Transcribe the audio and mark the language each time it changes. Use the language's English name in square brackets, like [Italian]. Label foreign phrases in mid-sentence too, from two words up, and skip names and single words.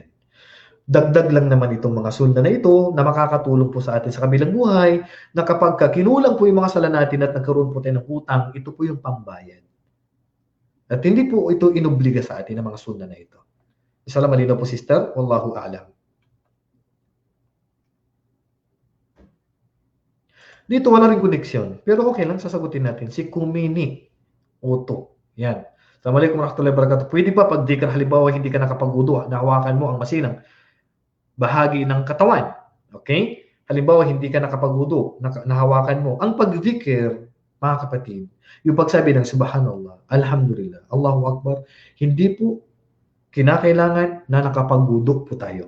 [Filipino] Dagdag lang naman itong mga sunna na ito na makakatulong po sa atin sa kabilang buhay na kapag kinulang po yung mga sala natin at nagkaroon po tayo ng utang, ito po yung pambayad. At hindi po ito inobliga sa atin ng mga sunna na ito. Inshallah malinaw po, sister. [Arabic] Wallahu a'lam. [Filipino] Dito wala rin koneksyon. Pero okay lang, sasagutin natin. Si Kumini Oto. Yan. [Arabic] Assalamualaikum warahmatullahi wabarakatuh. [Filipino] Pwede ba pag dhikr halimbawa hindi ka nakapag-wudu, nahawakan mo ang masinang bahagi ng katawan? Okay? Halimbawa hindi ka nakapag-wudu, nahawakan mo. Ang pag-dhikr, mga kapatid, yung pagsabi ng [Arabic] subhanallah, alhamdulillah, Allahu Akbar, [Filipino] hindi po kinakailangan na nakapag-wudu po tayo.